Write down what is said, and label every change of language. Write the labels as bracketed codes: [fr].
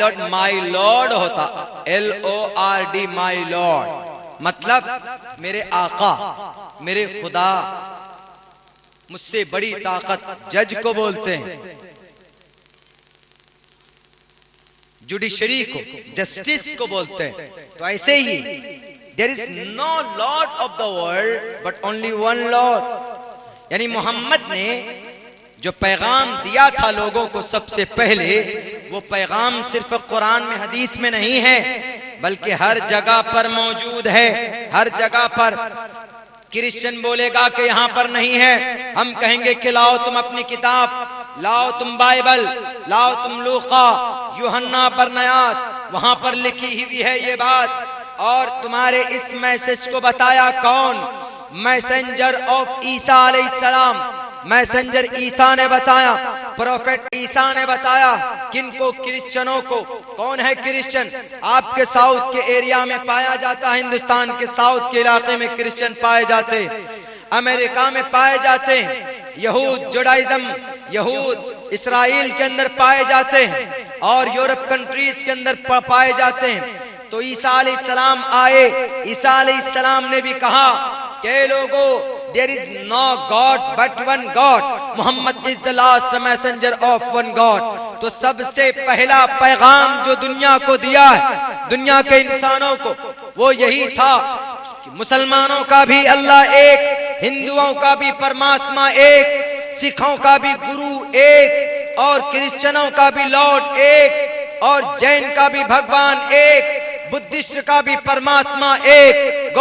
[hi] My lord होता L-O-R-D, my lord मतलब मेरे आका, मेरे खुदा, मुझसे बड़ी ताकत जज को बोलते हैं, जुडिशरी को, जस्टिस को बोलते हैं। तो ऐसे ही [en] there is no Lord of the world but only one Lord। [hi] यानी मोहम्मद ने जो पैगाम दिया था लोगों को सबसे पहले, वो पैगाम सिर्फ कुरान में, हदीस में नहीं है, बल्कि हर जगह पर मौजूद है। हर जगह पर क्रिश्चियन बोलेगा कि यहाँ पर नहीं है, हम कहेंगे कि लाओ तुम अपनी किताब, लाओ तुम बाइबल, लाओ तुम लूका, यूहन्ना, बरनयास, वहां पर लिखी हुई है ये बात। और तुम्हारे इस मैसेज को बताया कौन? मैसेंजर ऑफ ईसा अलैहिस्सलाम, मैसेंजर ईसा ने बताया, प्रोफेट ईसा ने बताया। किनको? क्रिश्चियनों को। कौन है क्रिश्चियन? आपके साउथ के एरिया में पाया जाता है, हिंदुस्तान के साउथ के इलाके में क्रिश्चियन पाए जाते हैं, अमेरिका में पाए जाते हैं, यहूद, जुडाइज्म, यहूद इसराइल के अंदर पाए जाते हैं और यूरोप कंट्रीज के अंदर पाए जाते हैं। तो ईसा अलैहिस्सलाम आए, ईसा अलैहिस्सलाम ने भी कहा कि लोगों, [en] there is no God but one God, [hi] Mohammad [en] is the last messenger of one God। [hi] तो सबसे पहला पैगाम जो दुनिया को दिया है, दुनिया के इंसानों को, वो यही था कि मुसलमानों का भी अल्लाह एक, हिंदुओं का भी परमात्मा एक, सिखों का भी गुरु एक, और क्रिश्चियनों का भी लॉर्ड एक, और जैन का भी भगवान एक, बुद्धिस्ट का भी परमात्मा एक।